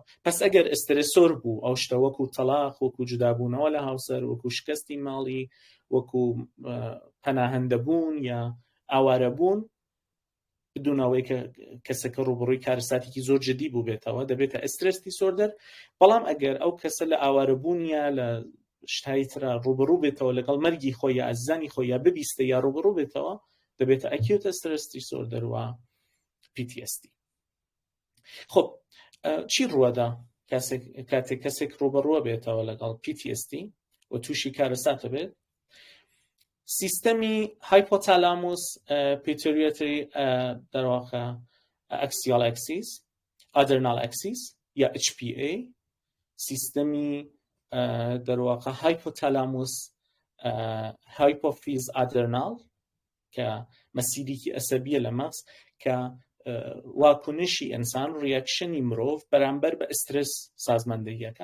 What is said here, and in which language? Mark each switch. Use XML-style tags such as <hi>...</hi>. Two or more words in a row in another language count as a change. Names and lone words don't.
<ckb>پس ئەگەر ئسترسۆر بوو، ئەو شتە وەکو تەلاق، وەکو جودابوونەوە لە هاوسەر، وەکو شکستی ماڵی، وەکو پەناهەندەبوون یا ئاوارەبوون، بدونەوەی کە کەسەکە ڕوبڕووی کارەساتێکی زۆر جدی بوو بێتەوە، دەبێتە</ckb> <en>stress disorder.</en> <ckb>بەڵام ئەگەر ئەو کەسە لە ئاوارەبوون یا لە شتایی ترە ڕوبڕوو بێتەوە لەگەڵ مەرگی خۆی یا ئازیزانی خۆی یا ببیستە یا ڕوبڕوو بێتەوە، دەبێتە</ckb> <en>Acute Stress Disorder</en> <ckb>و PTSD. خب چی ڕوەدا کاتێک کەسێک ڕوبەڕووە بێتەوە لەگەڵ PTSD و تووشی کارەساتە بێت؟ سیستەمی</ckb> <en>hypothalamus pituitary</en> <ckb>دەرواقع</ckb> <en>axial axis, adrenal axis</en> <ckb>یا HPA سیستمی دەرواقع هایپۆتالاموس هایپۆفیز ئادرناڵ کە مەسیرێکی ئەسەبیە لە مەغز کە واکنشی ئینسان ڕیاکشنی مرۆڤ بەرامبەر بە ئسترس سازماندەییەکە.</ckb>